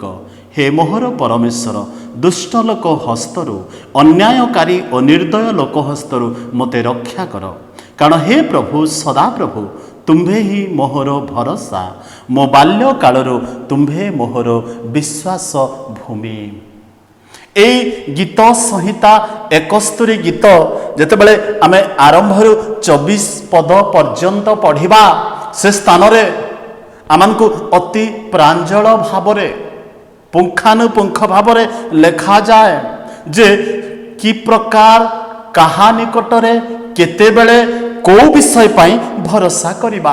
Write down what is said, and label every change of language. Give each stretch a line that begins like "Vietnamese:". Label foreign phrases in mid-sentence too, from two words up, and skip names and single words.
Odia: ହେ ମୋହର ପରମେଶ୍ୱର, ଦୁଷ୍ଟ ଲୋକ ହସ୍ତରୁ ଅନ୍ୟାୟକାରୀ ଓ ନିର୍ଦ୍ଦୟ ଲୋକ ହସ୍ତରୁ ମତେ ରକ୍ଷା କର। କାରଣ ହେ ପ୍ରଭୁ ସଦା ପ୍ରଭୁ ତୁମ୍ଭେ ହିଁ ମୋହର ଭରସା, ମୋ ବାଲ୍ୟ କାଳରୁ ତୁମ୍ଭେ ମୋହର ବିଶ୍ୱାସ ଭୂମି। ଏ ଗୀତ ସଂହିତା 71 ଗୀତ ଯେତେବେଳେ ଆମେ ଆରମ୍ଭରୁ 24 ପଦ ପର୍ଯ୍ୟନ୍ତ ପଢ଼ିବା, ସେ ସ୍ଥାନ ରେ ଆମମାନଙ୍କୁ ଅତି ପ୍ରାଞ୍ଜଳ ଭାବରେ ପୁଙ୍ଖାନୁପୁଙ୍ଖ ଭାବରେ ଲେଖା ଯାଏ ଯେ କି ପ୍ରକାର କାହା ନିକଟରେ କେତେବେଳେ କେଉଁ ବିଷୟ ପାଇଁ ଭରସା କରିବା।